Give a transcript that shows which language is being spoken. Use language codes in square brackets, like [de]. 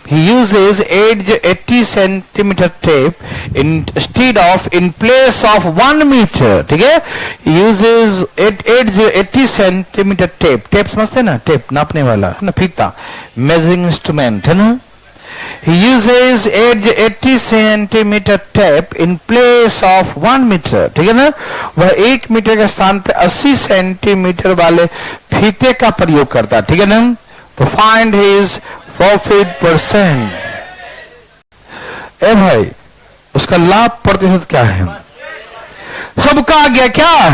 [en] He uses 80 centimeter tape instead of in place of 1 meter. [hi] ठीक है, [en] he uses 80 centimeter tape. [hi] Tape समझते हैं ना, टेप नापने वाला है ना, फीता, [en] measuring instrument [hi] है ना। [en] He uses 80 centimeter tape in place of 1 meter. [hi] ठीक है ना, वह 1 मीटर के स्थान पे 80 सेंटीमीटर वाले फीते का प्रयोग करता है, ठीक है ना। तो [en] Find his profit percent. [hi] ए भाई, उसका लाभ प्रतिशत क्या है? सबका आ गया क्या?